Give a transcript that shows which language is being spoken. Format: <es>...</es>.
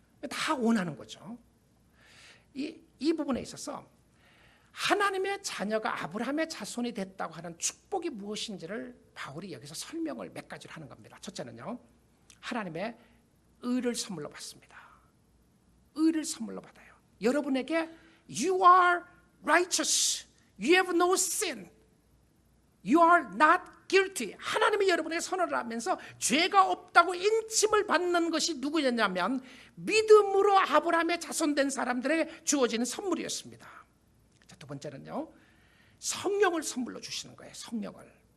<ko>다 원하는 거죠. 이 부분에 있어서 하나님의 자녀가 아브라함의 자손이 됐다고 하는 축복이 무엇인지를 바울이 여기서 설명을 몇 가지로 하는 겁니다. 첫째는요, 하나님의 의를 선물로 받습니다. 의를 선물로 받아요. 여러분에게</ko> <en>You are righteous. You have no sin. You are not guilty.</en> <ko>하나님이 여러분에게 선언을 하면서 죄가 없다고 인침을 받는 것이 누구였냐면 믿음으로 아브라함의 자손된 사람들에게 주어지는 선물이었습니다. 자, 두 번째는요, 성령을 선물로 주시는 거예요. 성령을.</ko>